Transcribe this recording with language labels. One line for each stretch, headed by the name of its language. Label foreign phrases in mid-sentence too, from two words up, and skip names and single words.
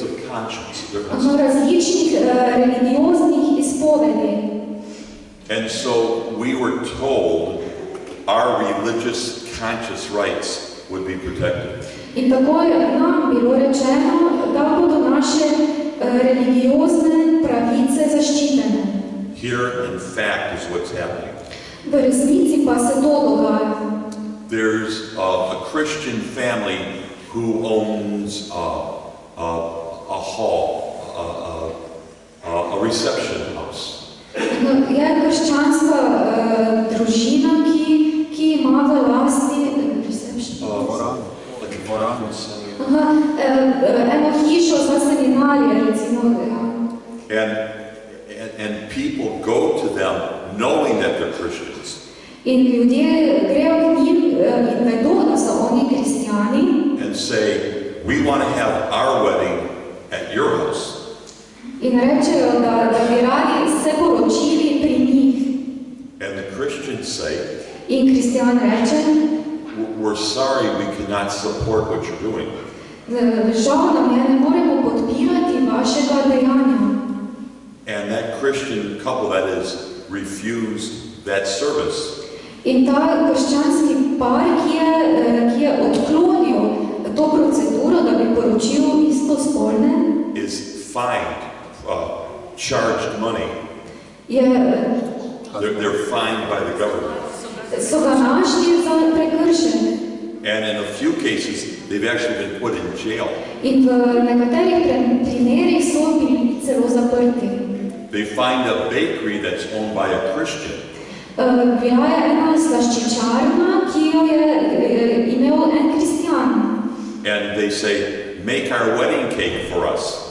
English: conscience.
Slovenian: Imamo različnih religioznih izpovedi.
English: And so we were told our religious conscious rights would be protected.
Slovenian: In tako je nam bilo rečeno, da bodo naše religiozne pravice zaščitene.
English: Here, in fact, is what's happening.
Slovenian: V resnici pa se to dogaja.
English: There's a Christian family who owns a hall, a reception house.
Slovenian: Je krščanska družina, ki ima v lasti eno hišo za seminarje, recimo.
English: And people go to them knowing that they're Christians.
Slovenian: In ljudje grejo k njim in vedo, da so oni kristjani.
English: And say, we want to have our wedding at your house.
Slovenian: In rečejo, da bi radi se poročili pri njih.
English: And the Christians say,
Slovenian: in kristjan reče,
English: we're sorry we cannot support what you're doing.
Slovenian: Žal nam je, ne moremo podpirati vašega dejanja.
English: And that Christian couple, that is, refused that service.
Slovenian: In ta krščanski par, ki je odklonil to proceduro, da bi poročil istospolne,
English: is fined, charged money. They're fined by the government.
Slovenian: So ga našli za prekršenje.
English: And in a few cases, they've actually been put in jail.
Slovenian: In v nekaterih primerih so bili celo zaprti.
English: They find a bakery that's owned by a Christian.
Slovenian: Bila je ena slaščičarna, ki jo je imel en kristjan.
English: And they say, make our wedding cake for us.